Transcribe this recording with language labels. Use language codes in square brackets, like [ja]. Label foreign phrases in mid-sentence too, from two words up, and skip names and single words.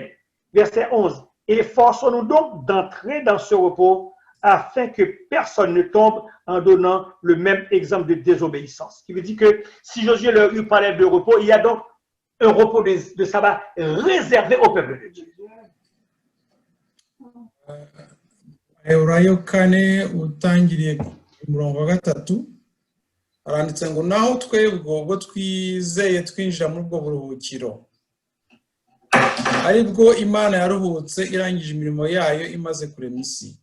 [fr] Verset 11, efforçons-nous donc d'entrer dans ce repos afin que personne ne tombe en donnant le même exemple de désobéissance. Ce qui veut dire que si Josué leur eut parlé de repos, il y a donc un repos de sabbat réservé au peuple de Dieu. [rw] Heburayo 4 utangiriye umurongo wa 3 aranditse ngo naho twebwe ubwo twizeye twinjira muri ubwo buruhukiro aribwo Imana yaruhutse irangije imirimo yayo imaze kurema isi.